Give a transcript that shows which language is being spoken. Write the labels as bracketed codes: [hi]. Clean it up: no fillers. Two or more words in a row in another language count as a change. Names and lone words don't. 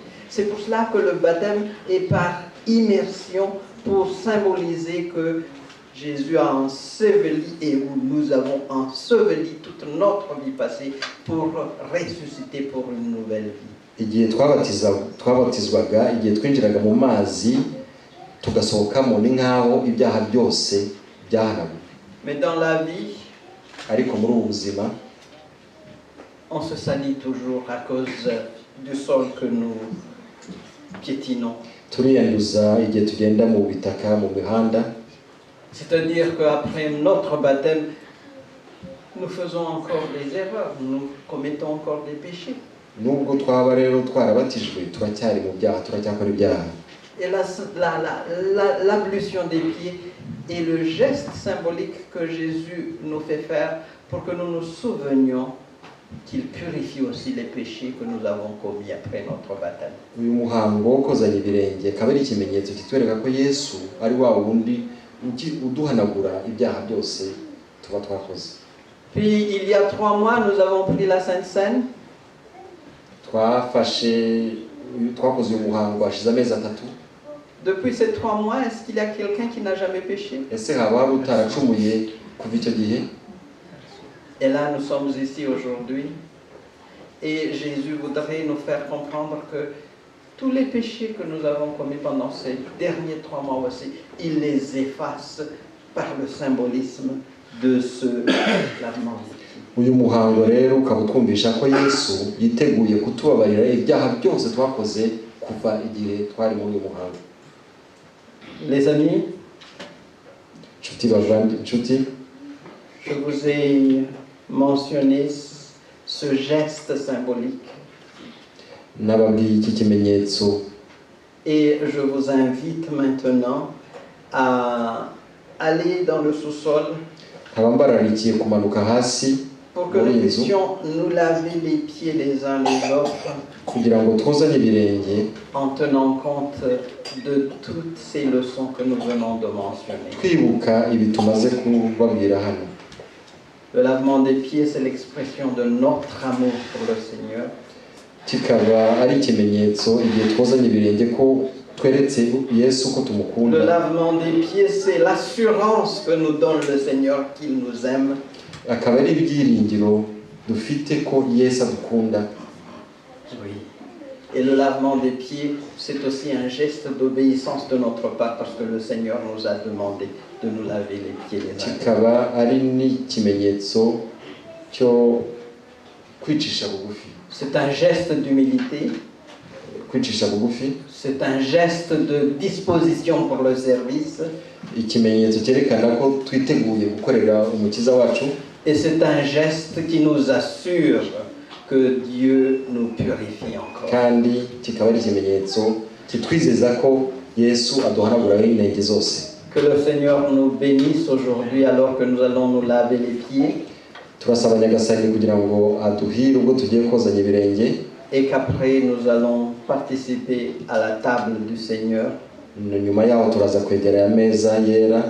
[fr] C'est pour cela que le baptême est par immersion, pour symboliser que Jésus a enseveli et où nous avons enseveli toute notre vie passée pour ressusciter pour une nouvelle vie. [rw] igihe twabatizwaga, igihe twinjiraga mu mazi tugasohokamo, ni nk'aho ibyaha byose byaharawe. [fr] Mais dans la vie, [rw] ariko muri ubu buzima [fr] on se salit toujours à cause du sol que nous piétinons. [rw] turiyanduza igihe tugenda mu bitaka, mu mihanda. [fr] C'est-à-dire qu'après notre baptême, nous faisons encore des erreurs, nous commettons encore des péchés. [rw] nubwo twaba rero twarabatijwe turacyari mu byaha, turacyakora ibyaha. [fr] Et l'ablution des pieds est le geste symbolique que Jésus nous fait faire pour que nous nous souvenions qu'il purifie aussi les péchés que nous avons commis après notre baptême. [rw] uyu muhango wo kozanya ibirenge akaba ari ikimenyetso kitwereka ko Yesu ari wa wundi uduhanagura ibyaha byose tuba twakoze. [fr] Puis il y a 3 mois, nous avons pris la Sainte Seine. [rw] twakoze uyu muhango hashize amezi 3. [fr] Depuis ces 3 mois, est-ce qu'il y a quelqu'un qui n'a jamais péché? [rw] ese haba hari utaracumuye kuva icyo gihe? [fr] Et là, nous sommes ici aujourd'hui. Et Jésus voudrait nous faire comprendre que tous les péchés que nous avons commis pendant ces derniers 3 mois aussi, il les efface par le symbolisme de ce lavement. [rw] uyu muhango rero ukaba utwumvisha ko Yesu yiteguye kutubabarira ibyaha byose twakoze kuva igihe twari muri uyu muhango. [fr] Les amis, je vous ai mentionné ce geste symbolique. [rw] nababwiye iki kimenyetso. [fr] Et je vous invite maintenant à aller dans le sous-sol [rw] nkaba mbararikiye kumanuka hasi [fr] pour que nous puissions nous laver les pieds les uns les autres [rw] kugira ngo twozanye ibirenge [fr] en tenant compte de toutes ces leçons que nous venons de mentionner. [rw] twibuka ibi tumaze kubabwira hano. [fr] Le lavement des pieds, c'est l'expression de notre amour pour le Seigneur. [rw] kikaba ari ikimenyetso igihe twozanye ibirenge ko tweretse Yesu ko [fr] Le [rw] tumukunda. [fr] lavement des pieds, c'est l'assurance que nous donne le Seigneur qu'il nous aime. [rw] akaba ari ibyiringiro dufite ko Yesu adukunda. [fr] Oui. Et le lavement des pieds, c'est aussi un geste d'obéissance de notre part parce que le Seigneur nous a demandé de nous laver les pieds les uns. [rw] kikaba ari n'ikimenyetso cyo kwicisha bugufi. [fr] C'est un geste d'humilité, [rw] kwicisha bugufi, [fr] c'est un geste de disposition pour le service [rw] ikimenyetso cyerekana ko twiteguye gukorera umukiza wacu. [fr] et c'est un geste qui nous assure que Dieu nous purifie encore. [rw] kandi kikaba ari ikimenyetso kitwizeza ko Yesu aduhanaguraho inenge zose. [fr] Que le Seigneur nous bénisse aujourd'hui alors que nous allons nous laver les pieds [rw] turasaba Nyagasani kugira ngo aduhire ubwo tugiye kozanya ibirenge, [fr] et qu'après nous allons participer à la table du Seigneur, [rw] nyuma yaho turaza kwegera ameza yera